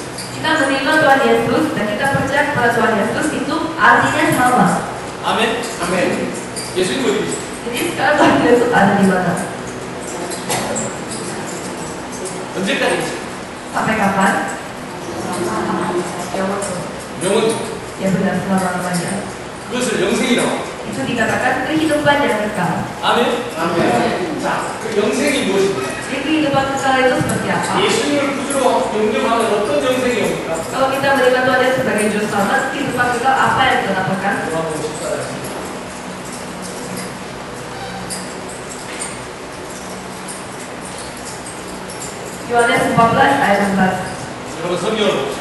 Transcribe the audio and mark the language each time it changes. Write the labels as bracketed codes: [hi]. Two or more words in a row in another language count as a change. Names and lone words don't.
[id] Kita menerima Tuhan Yesus dan kita percaya kepada Tuhan Yesus itu artinya sama. [ko] 아멘. 아멘. 예수님 어디 계세요? [id] Jadi sekarang Tuhan Yesus ada di mana? [ko] 언제까지 계세요? [id] Sampai kapan? [ko] 영원. [id] Ya benar, selama-lamanya. [ko] 그것을 영생이라고. [id] Itu dikatakan kehidupan yang kekal. [ko] 아멘. 아멘. 자, 그 영생이 무엇입니까? [id] Jadi kehidupan kekal itu seperti apa? [ko] 예수님을 구주로 영접하면 어떤 영생이 옵니까? [id] Kalau kita menerima Tuhan Yesus sebagai juru selamat, kehidupan kekal apa yang kita dapatkan? Yohanes 14 ayat 11. [ko] 여러분 성경을 보십시오.